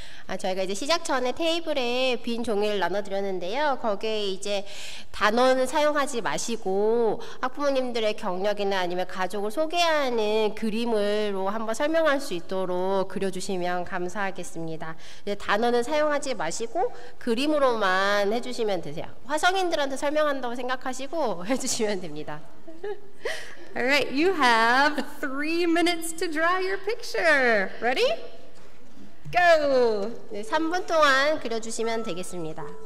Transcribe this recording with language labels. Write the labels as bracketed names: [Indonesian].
[Korean] 저희가 이제 시작 전에 테이블에 빈 종이를 나눠드렸는데요. 거기에 이제 단어는 사용하지 마시고 학부모님들의 경력이나 아니면 가족을 소개하는 그림으로 한번 설명할 수 있도록 그려주시면 감사하겠습니다. 이제 단어는 사용하지 마시고 그림으로만 해주시면 되세요. 화성인들한테 설명한다고 생각하시고 해주시면 됩니다. [English] All right, you have 3 minutes to draw your picture. Ready? Go! [Korean] 네, 3분 동안 그려주시면 되겠습니다.